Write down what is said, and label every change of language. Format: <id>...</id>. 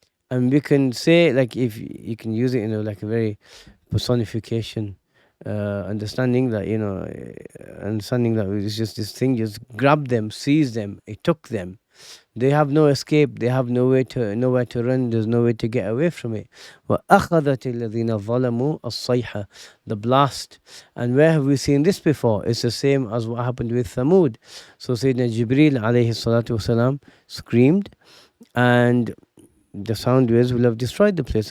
<en>And we can say, like, if you can use it in like a very personification understanding that it's just this thing just grabbed them, seized them, it took them. They have no escape, they have nowhere to run, there's no way to get away from it.</en> <ar>وَأَخَذَتِ الَّذِينَ ظَلَمُوا الصَّيْحَةِ,</ar> <en>the blast. And where have we seen this before? It's the same as what happened with Thamud. So Sayyidina Jibreel alayhi salatu wasalam screamed, and the sound waves will have destroyed the place.</en>